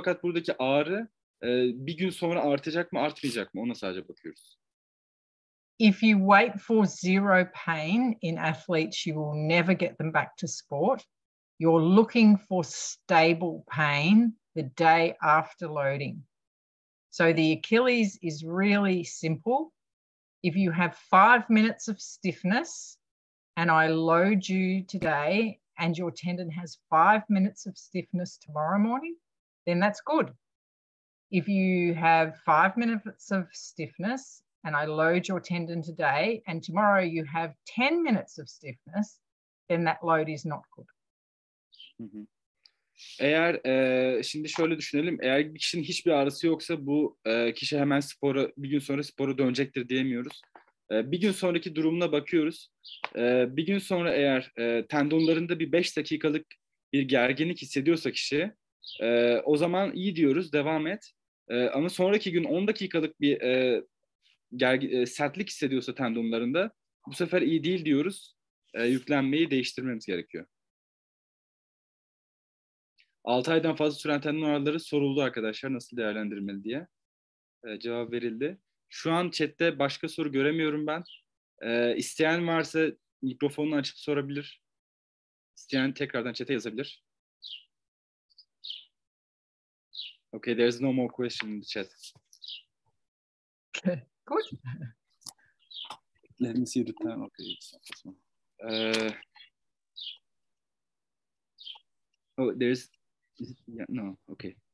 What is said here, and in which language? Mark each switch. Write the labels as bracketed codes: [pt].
[tr] Fakat buradaki ağrı bir gün sonra artacak mı, artmayacak mı, ona sadece bakıyoruz. [en] If you wait for zero pain in athletes, you will never get them back to sport. You're looking for stable pain the day after loading. So the Achilles is really simple. If you have 5 minutes of stiffness and I load you today and your tendon has 5 minutes of stiffness tomorrow morning, then that's good. If you have 5 minutes of stiffness and I load your tendon today and tomorrow you have 10 minutes of stiffness, then that load is not good. Hı-hı. [tr] Eğer şimdi şöyle düşünelim, eğer bir kişinin hiçbir ağrısı yoksa bu kişi hemen bir gün sonra spora dönecektir diyemiyoruz. Bir gün sonraki durumuna bakıyoruz. Bir gün sonra eğer tendonlarında bir 5 dakikalık bir gerginlik hissediyorsa kişi, o zaman iyi diyoruz, devam et. Ama sonraki gün 10 dakikalık bir sertlik hissediyorsa tendonlarında, bu sefer iyi değil diyoruz. Yüklenmeyi değiştirmemiz gerekiyor. 6 aydan fazla süren tendon ağrıları soruldu arkadaşlar, nasıl değerlendirmeli diye. Cevap verildi. Şu an chatte başka soru göremiyorum ben. İsteyen varsa mikrofonunu açıp sorabilir. İsteyen tekrardan chat'e yazabilir. [en] Okay, there's no more question in the chat. Okay, good. Let me see the time. Okay, it's not this one. Oh, there's... Yeah, no, okay.